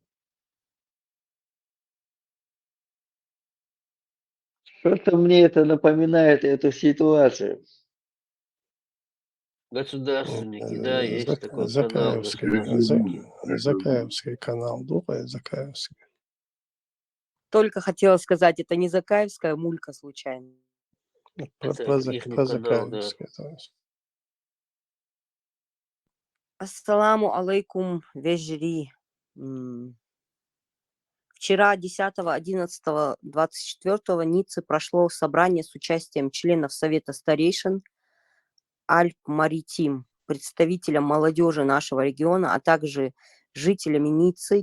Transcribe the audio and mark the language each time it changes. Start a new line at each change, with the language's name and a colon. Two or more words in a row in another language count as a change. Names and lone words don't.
Russian: Что-то мне это напоминает эту ситуацию. Государственники, да, есть такой канал. Закаевский канал, думаю, Закаевский. Только хотела сказать, это не Закаевская мулька случайно. Про Закаевский.
Arabic: السلام عليكم, вежри.
Russian: Вчера, 10-11-24 в Ницце прошло собрание с участием членов Совета старейшин Альп-Маритим, представителям молодежи нашего региона, а также жителями Ниццы.